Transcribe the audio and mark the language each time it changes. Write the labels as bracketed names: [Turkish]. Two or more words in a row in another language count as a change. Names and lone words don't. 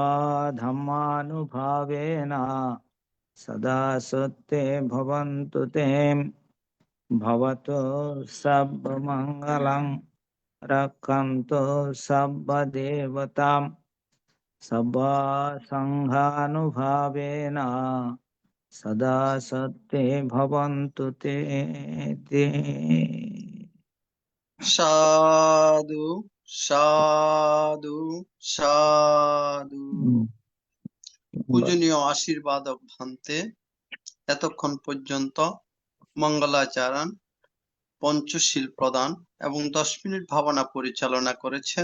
[Pali] धर्मानुभावेन सदा सत्ये भवन्तु ते भवतु सर्वमङ्गलं रक्षन्तु सर्वदेवतां सर्वा सङ्घानुभावेन सदा सत्ये भवन्तु ते [Bangla] সাধু সাধু সাধু। পূজনীয় আশীর্বাদক ভান্তে এতক্ষণ পর্যন্ত মঙ্গলাচরণ, পঞ্চশীল প্রদান এবং 10 মিনিট ভাবনা পরিচালনা করেছেন।